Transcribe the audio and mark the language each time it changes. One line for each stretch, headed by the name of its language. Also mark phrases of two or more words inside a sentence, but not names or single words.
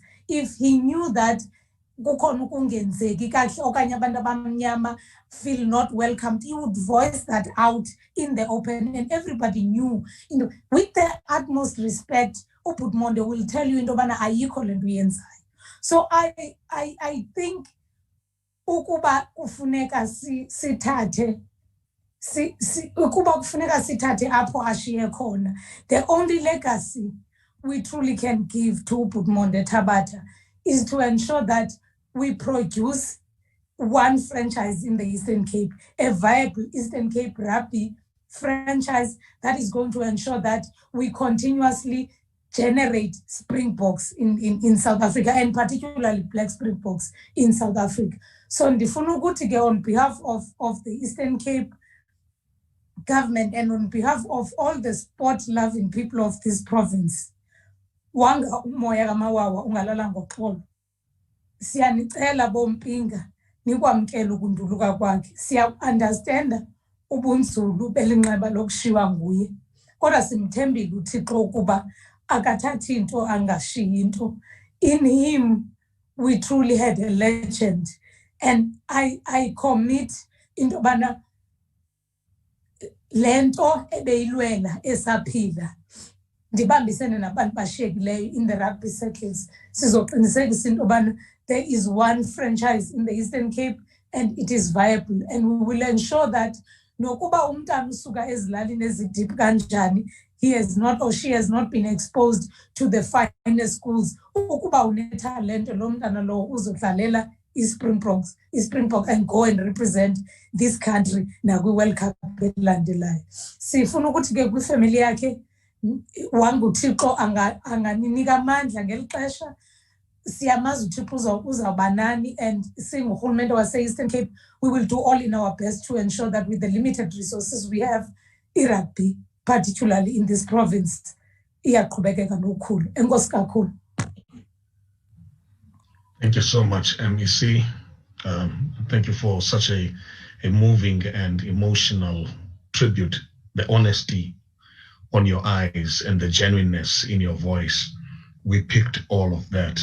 English: If he knew that feel not welcomed, he would voice that out in the open, and everybody knew, with the utmost respect, Bootmonde will tell you so I think
Xhosa: ukuba kufuneka sithathe apho ashiye khona,
English: the only legacy we truly can give to Bootmonde Tabata is to ensure that we produce one franchise in the Eastern Cape, a viable Eastern Cape rugby franchise that is going to ensure that we continuously generate Springboks in South Africa, and particularly Black Springboks in South Africa. So
Xhosa: ndifuna ukuthi ke
English: on behalf of the Eastern Cape government and on behalf of all the sport-loving people of this province,
Xhosa: wanga umoya kaMawawa ungalala ngoxolo. Siyanicela bompinga nikwamkela ukunduluka kwakhe. Siya-understanda ubunzulu belinxeba lokushiwa nguye. Kodwa simthembile uThixo ukuba akathathi into angashiyi into.
English: In him, we truly had a legend. And I commit into
Xhosa: bana lento ebeyilwela esaphila. Ndibambisene nabantu bashiyekileyo
English: in the rugby circles.
Xhosa: Sizoqinisekisa into bana
English: there is one franchise in the Eastern Cape and it is viable, and we will ensure that
Xhosa: nokuba umntana usuka ezilalini ezidip kanjani,
English: he has not or she has not been exposed to the finest schools.
Xhosa: Ukuba unetalente lo mntana lo uzodlalela Springbok
English: and go and represent this country
Xhosa: nakwi-World Cup elandelayo. Sifuna ukuthi ke kwifamily yakhe wanguThixo anganinika amandla ngeli xesha. Siyamazi uThixo uzawuba nani, and singurhulumente wase-Eastern Cape,
English: we will do all in our best to ensure that with the limited resources we have, i-rugby, particularly in this province,
Xhosa: iyaqhubekeka nokhulu. Enkosi kakhulu.
English: Thank you so much, MEC. Thank you for such a moving and emotional tribute. The honesty on your eyes and the genuineness in your voice. We picked all of that.